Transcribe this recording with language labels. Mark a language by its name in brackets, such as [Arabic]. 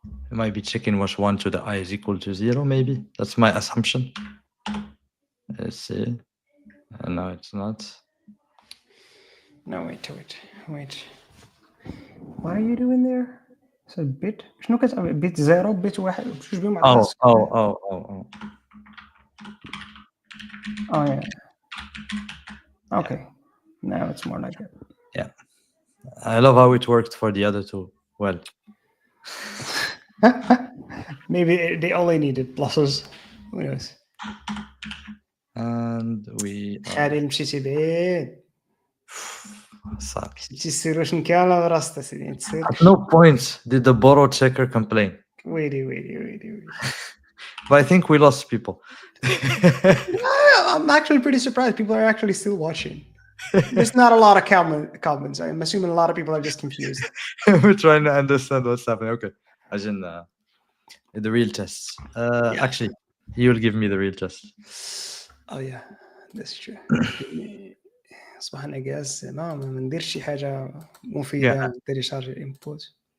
[English] It might be checking was 1 to the I is equal to 0, maybe. That's my assumption. Let's see. No, it's not. No, wait. What are you doing there? [Arabic] So bit شنو كتعمل bit 0 bit 1 بجوج بهم مع بعض. [English] Oh. Oh yeah. Okay. Now it's more like it. Yeah. I love how it worked for the other two. Well, Maybe they only needed pluses. Who knows? and we are [Arabic] خالي مشيتي بعيد. صعب. مشيتي السير واش كامله براسك سيدي تسير. [English] At no point did the borrow checker complain. [Arabic] ويلي. [English] But I think we lost people. I'm actually pretty surprised people are actually still watching. There's not a lot of comments. I'm assuming a lot of people are just confused. We're trying to understand what's happening. Okay. As in the real tests. Yeah. Actually, he will give me the real test. Oh yeah, that's true. [Arabic] اصبحنا جاهز ما نديرش شي حاجه مفيده تيليشارج الانبوت.